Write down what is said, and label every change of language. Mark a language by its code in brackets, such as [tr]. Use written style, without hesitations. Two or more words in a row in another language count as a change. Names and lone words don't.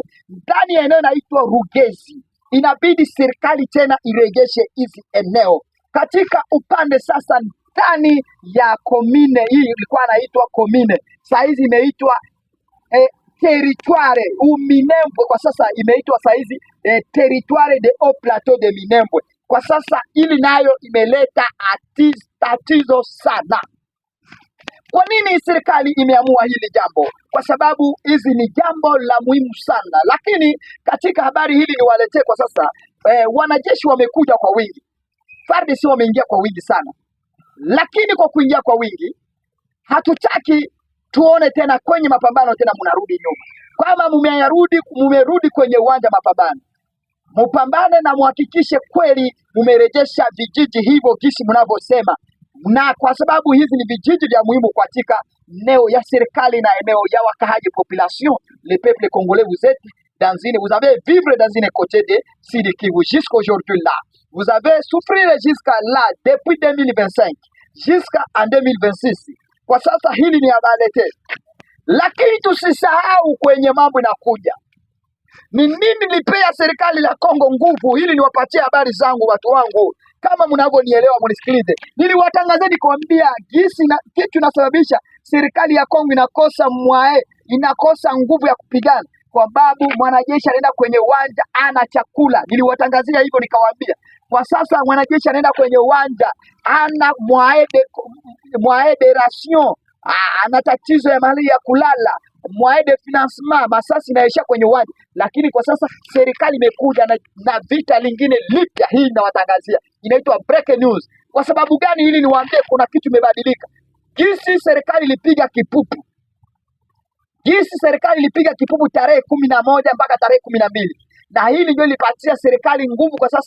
[sw] Ndani ya eneo inaitwa Rugezi inabidi serikali tena irejeshe hizi eneo. Katika upande sasa ndani ya komine hii ilikuwa inaitwa komine, saa hizi imeitwa territoire Minembwe. Kwa sasa imeitwa saa hizi [fr] territoire de haut plateau de Minembwe. [sw] Kwa sasa ili nayo imeleta tatizo sana. Kwa nini serikali imeamua hili jambo? Kwa sababu hizi ni jambo la muhimu sana, lakini katika habari hili niwaletee kwa sasa, wanajeshi wamekuja kwa wingi, FARDC wameingia kwa wingi sana, lakini kwa kuingia kwa wingi hatutaki tuone tena kwenye mapambano tena mnarudi nyuma. Kama mumerudi kwenye uwanja mapambano, mupambane na muhakikishe kweli mumerejesha vijiji hivyo kisi mnavyosema, na kwa sababu hizi ni vijiji vya muhimu katika eneo ya serikali na eneo ya wakahaji population. [fr] Le peuple congolais, vous avez vivre dans une côté de Sud Kivu jusqu'aujourd'hui là. Vous avez souffrir jusqu'à là depuis 2025 jusqu'à en 2026. [sw] Kwa sasa hili ni abalete, lakini tusisahau kwenye mambo inakuja. Ni nini lipea serikali la Kongo nguvu? Hili niwapatie habari zangu watu wangu, kama mnavyonielewa mnisikilize. Niliwatangazeni kuambia gisi na kitu inasababisha serikali ya Kongo inakosa nguvu ya kupigana, kwa sababu mwanajeshi anaenda kwenye uwanja ana chakula. Niliwatangazia hivyo nikawaambia, kwa sasa mwanajeshi anaenda kwenye uwanja ana [fr] moyen ration, [sw] ana tatizo ya mali ya kulala, [fr] moyen de financement, [sw] masasi inaisha kwenye uwanja. Lakini kwa sasa serikali imekuja na vita lingine lipya. Hii nawatangazia inaitwa [en] break news. [sw] Kwa sababu gani? Hili niwaambie kuna kitu imebadilika. Jinsi serikali ilipiga kipupu tarehe 11 mpaka tarehe 12, na hili ndio lipatia serikali nguvu kwa sasa.